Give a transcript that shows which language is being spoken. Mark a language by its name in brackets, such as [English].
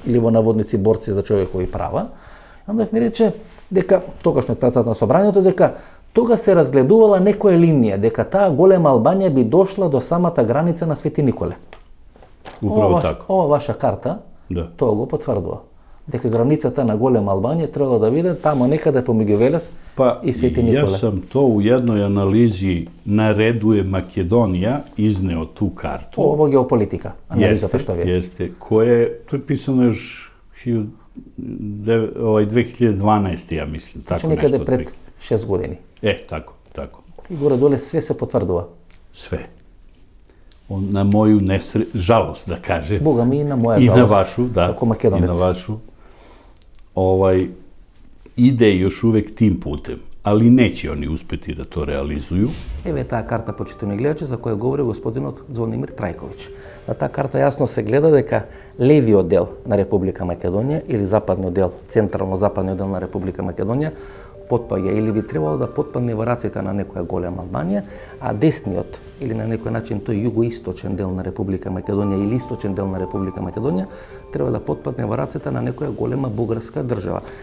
[Macedonian] или во наводници борци за човекови права. Андов ми рече дека тогашниот председател на собранието дека тога се разгледувала некоја линија, дека таа голема Албанија би дошла до самата граница на Свети Николе. [Serbian] Управо така. [Macedonian] Ова ваша карта, [Serbian] Да. [Macedonian] тоа го потврдува. Дека границата на голема Албанија требало да биде тамо некаде помеѓу Велес и Свети Николе. [Serbian] Ја сам то у jednoj анализи на redu je Makedonija izneo tu kartu. Ovo geopolitika, [Macedonian] анализата што ви. [Serbian] Jeste, koje, to je pisano još 2012. ja mislim, tako [Macedonian] Значи [Serbian] nešto. [Macedonian] некаде пред 6 години. [Serbian] Tako. [Macedonian] И горе-доле све се потврдува. [Serbian] Sve. Na moju žalost, da kažem. [Macedonian] Бога ми и на моја [Serbian] I [Macedonian] жалост. [Serbian] na vašu, da. [Macedonian] Како македонец. [Serbian] I na vašu. Ide još uvek tim putem, ali neće oni uspeti da to realizuju. [Macedonian] Еве таа карта, почитувани гледачи, за која говори господинот Звонимир Трајковиќ. На таа карта јасно се гледа дека левиот дел на Република Македонија или западниот дел, централно-западниот дел на Република Македонија потпаѓа или би требало да потпадне во раците на некоја голема Албанија, а десниот или на некој начин тој југоисточен дел на Република Македонија или источен дел на Република Македонија треба да потпадне во раците на некоја голема бугарска држава.